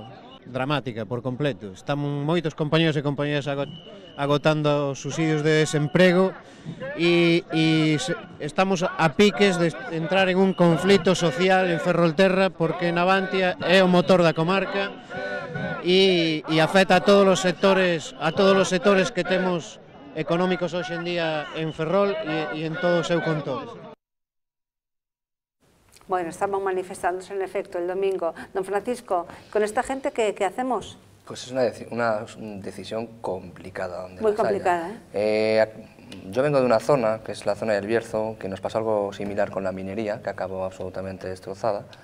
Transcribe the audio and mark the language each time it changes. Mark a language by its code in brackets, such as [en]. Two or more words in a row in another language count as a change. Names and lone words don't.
[gl] Dramática por completo. Están moitos compañeros e compañeras agotando os subsidios de desemprego e estamos a piques de entrar en un conflito social en Ferrolterra porque Navantia é o motor da comarca e afecta a todos os sectores que temos económicos hoxe en día en Ferrol e en todo o seu contorno. [es] Bueno, estaban manifestándose en efecto el domingo. Don Francisco, ¿con esta gente qué hacemos? Pues es una decisión complicada. Muy complicada, yo vengo de una zona, que es la zona del Bierzo, que nos pasó algo similar con la minería, que acabó absolutamente destrozada.